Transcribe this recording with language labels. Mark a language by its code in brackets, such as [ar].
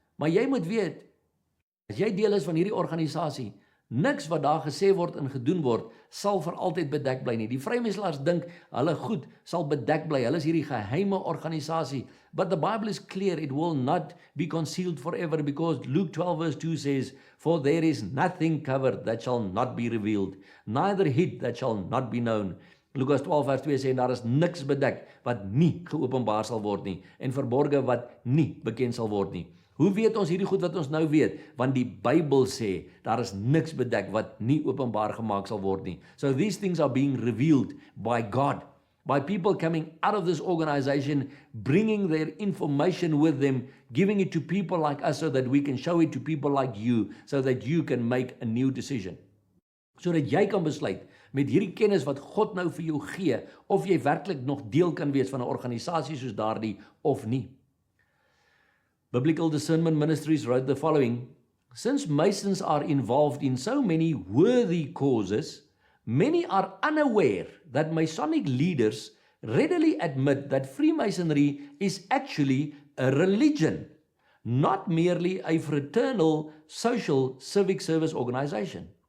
[af] Maar jy moet weet, as jy deel is van hierdie organisasie, niks wat daar gesê word en gedoen word, sal vir altyd bedek bly nie. Die vrymeslaers dink, hulle goed sal bedek bly, hulle is hierdie geheime organisasie. [en] But the Bible is clear, it will not be concealed forever, because Luke 12 verse 2 says, for there is nothing covered that shall not be revealed, neither hid that shall not be known. [af] Lukas 12 vers 2 sê, daar is niks bedek wat nie geopenbaar sal word nie, en verborge wat nie bekend sal word nie. Hoe weet ons hierdie goed wat ons nou weet? Want die Bybel sê, daar is niks bedek wat nie openbaar gemaak sal word nie. [en] So these things are being revealed by God, by people coming out of this organization, bringing their information with them, giving it to people like us so that we can show it to people like you, so that you can make a new decision. [af] Sodat jy kan besluit, met hierdie kennis wat God nou vir jou gee, of jy werklik nog deel kan wees van 'n organisasie soos daardie of nie. [en] Biblical Discernment Ministries wrote the following: since Masons are involved in so many worthy causes, many are unaware that Masonic leaders readily admit that Freemasonry is actually a religion, not merely a fraternal, social, civic service organization.